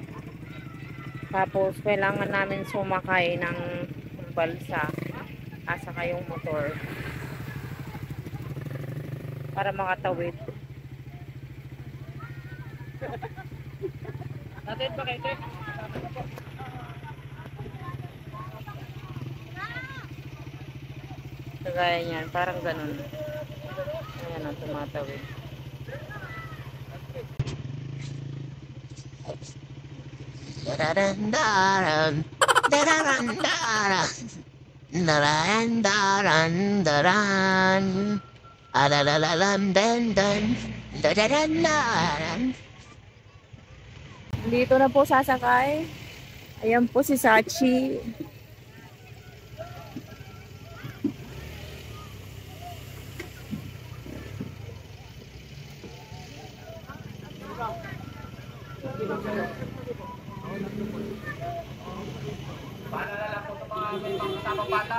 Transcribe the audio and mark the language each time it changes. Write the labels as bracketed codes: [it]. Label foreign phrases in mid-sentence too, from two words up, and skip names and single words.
[tl] Tapos kailangan namin sumakay ng balsa asaka yung motor para makatawid. Natin pa kayo, kagaya niyan, parang ganun. Ayan ang tumatawid. Daran-daran, daran-daran, daran-daran, alalalan-dan-dan, daran-daran. Dito na po sasakay. Ayan po si Sachi. Paalala po sa mga kasamang bata.